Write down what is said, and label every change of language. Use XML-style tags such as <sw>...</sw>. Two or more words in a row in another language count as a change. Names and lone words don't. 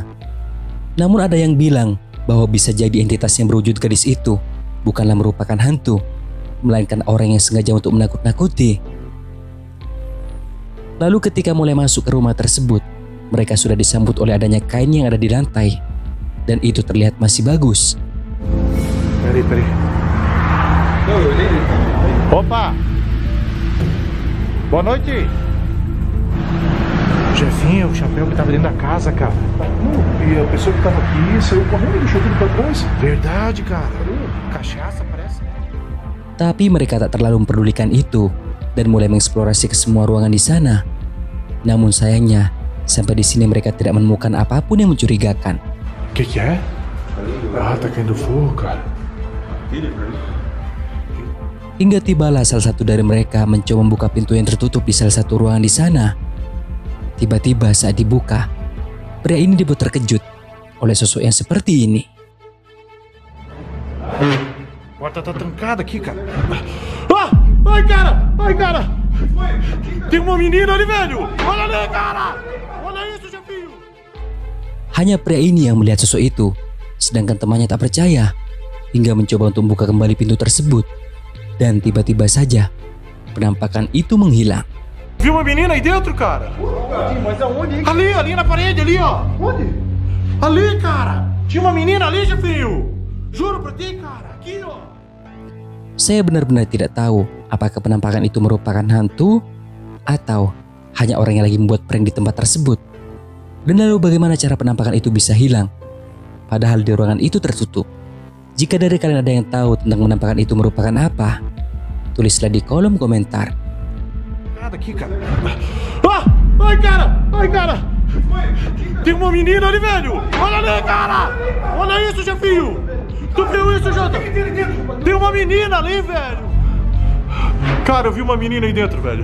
<id>Namun ada yang bilang bahwa bisa jadi entitas yang berwujud gadis itu bukanlah merupakan hantu, melainkan orang yang sengaja untuk menakut-nakuti. Lalu ketika mulai masuk ke rumah tersebut, mereka sudah disambut oleh adanya kain yang ada di lantai, dan itu terlihat masih bagus. Ready.</id> <pt>Opa. Boa noite. Jefinho, o chapéu que tava dentro da casa, cara. E a pessoa que tava aqui saiu correndo e deixou tudo pra trás. Verdade, cara. Cachaça, parece.</pt> <id>Tapi mereka tak terlalu memperdulikan itu dan mulai mengeksplorasi ke semua ruangan di sana. Namun sayangnya, sampai di sini mereka tidak menemukan apapun yang mencurigakan.</id> <pt>Que é? Ah, tá caindo fogo, cara.</pt> <id>Hingga tibalah salah satu dari mereka mencoba membuka pintu yang tertutup di salah satu ruangan di sana. Tiba-tiba saat dibuka, pria ini dibuat terkejut oleh sosok yang seperti ini.</id> <pt>Porta tá trancada aqui, cara. Ah! Ai, cara! Ai, cara! Tem uma menina ali, velho! Olha ali, cara! Olha isso, Jefinho!</pt> <id>Hanya pria ini yang melihat sosok itu, sedangkan temannya tak percaya hingga mencoba untuk membuka kembali pintu tersebut. Dan tiba-tiba saja, penampakan itu menghilang.</id> <pt>Viu uma menina aí dentro, cara? Mas aonde? Ali na parede, ali, ó! Onde? Ali, cara! Tinha uma menina ali, Jefinho! Juro pra ti, cara! Aqui, ó!</pt> <id>Saya benar-benar tidak tahu apakah penampakan itu merupakan hantu atau hanya orang yang lagi membuat prank di tempat tersebut. Dan lalu bagaimana cara penampakan itu bisa hilang? Padahal di ruangan itu tertutup. Jika dari kalian ada yang tahu tentang penampakan itu merupakan apa, tulislah di kolom komentar.</id> <pt>Aqui, cara. Ah! Ai, cara! Ai, cara! Tem uma menina ali, velho! Olha ali, cara! Olha isso, Jefinho! Tu viu isso, Jota? Tem uma menina ali, velho! Cara, eu vi uma menina aí dentro, velho.</pt>